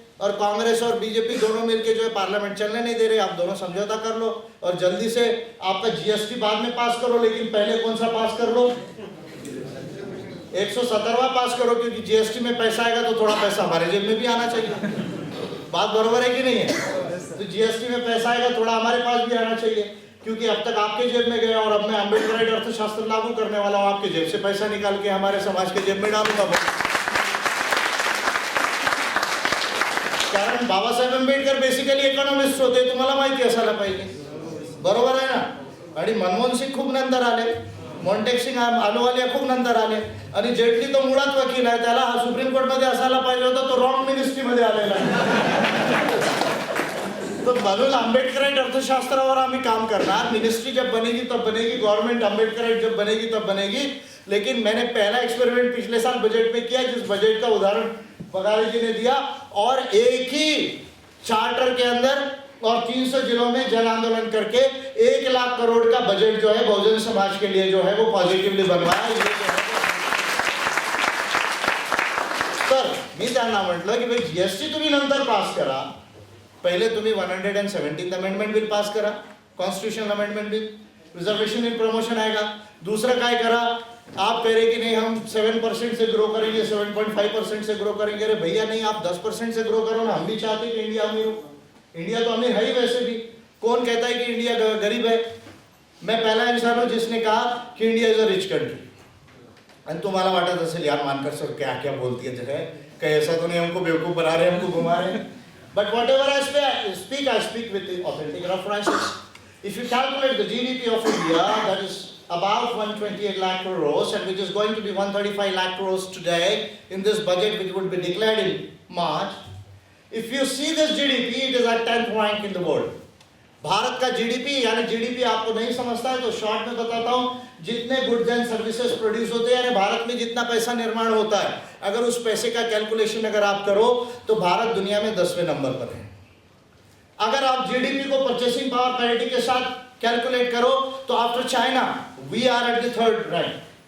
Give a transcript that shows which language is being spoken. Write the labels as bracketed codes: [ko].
[hi] और कांग्रेस और बीजेपी दोनों मिलकर जो है पार्लियामेंट चलने नहीं दे रहे, आप दोनों समझौता कर लो और जल्दी से आपका GST बाद में पास करो, लेकिन पहले कौन सा पास कर लो, 117वां पास करो, क्योंकि GST में पैसा आएगा तो थोड़ा पैसा हमारे जेब में भी आना चाहिए। बात बरोबर है कि नहीं है? तो GST में पैसा आएगा, थोड़ा हमारे पास भी आना चाहिए, क्योंकि अब तक आपके जेब में गया और अब मैं अम्बेडकर अर्थशास्त्र लागू करने वाला हूँ, आपके जेब से पैसा निकाल के हमारे समाज के जेब में डालूंगा। [mr] कारण बाबासाहेब आंबेडकर बेसिकली इकॉनॉमिस्ट होते, तुम्हाला माहिती असायला पाहिजे, बरोबर आहे ना। आणि मनमोहन सिंग खूप नंतर आले, मॉन्टेक सिंग अहलुवालिया खूप नंतर आले, आणि जेटली तो मुळात वकील आहे, त्याला हा सुप्रीम कोर्ट मध्ये असायला पाहिजे होता, तो रॉंग मिनिस्ट्री मध्ये आलेला आहे। तो म्हणून आंबेडकराइट अर्थशास्त्रावर आम्ही काम करणार. [hi] मिनिस्ट्री जब बनेगी तब बनेगी, गवर्नमेंट आंबेडकराइट जब बनेगी तब बनेगी. लेकिन मैंने पहला एक्सपेरिमेंट पिछले साल बजट में किया, जिस बजट का उदाहरण बघारी जी ने दिया, और एक ही चार्टर के अंदर और 300 जिलों में जन आंदोलन करके 1 लाख करोड़ का बजट जो है बहुजन समाज के लिए जो है वो पॉझिटिव्हली बनवाया. [mr] तर मी त्यांना म्हटलं की भाई जीएसटी तुम्ही नंतर पास करा, पहले तुम्ही 117th अमेंडमेंट बिल पास करा, constitutional amendment bill, [hi] reservation in promotion आएगा. [mr] दूसरं काय करा, [hi] आप कह रहे कि नहीं हम 7% से ग्रो करेंगे, 7.5% से ग्रो करेंगे. अरे भैया नहीं, आप 10% से ग्रो करो ना. हम भी चाहते हैं कि इंडिया अमीर हो. इंडिया तो अमीर है ही वैसे भी. कौन कहता है कि इंडिया गरीब है? मैं पहला इंसान हूं जिसने कहा कि [en] India is a rich country. [mr] आणि तुम्हाला वाटत असेल [hi] यार मानकर सर क्या क्या बोलती है जगह, कहीं ऐसा तो नहीं हमको बेवकूफ बना रहे, हमको घुमा रहे. [en] But whatever I speak with the authentic references. If you calculate the GDP of India, that is about 128 lakh crores, and which is going to be 135 lakh crores today in this budget, which would be declared in March. If you see this GDP, it is at 10th rank in the world. [hi] Bharat का GDP, यानी GDP आपको नहीं समझता है तो short में बताता हूं, जितने गुड्स एंड सर्विसेज प्रोड्यूस होते हैं, यानी भारत में जितना पैसा निर्माण होता है, अगर उस पैसे का कैलकुलेशन अगर आप करो तो भारत दुनिया में 10वें नंबर पर है. अगर आप जीडीपी को परचेसिंग पावर पैरिटी के साथ कैलकुलेट करो तो [en] After China we are at the 3rd rank.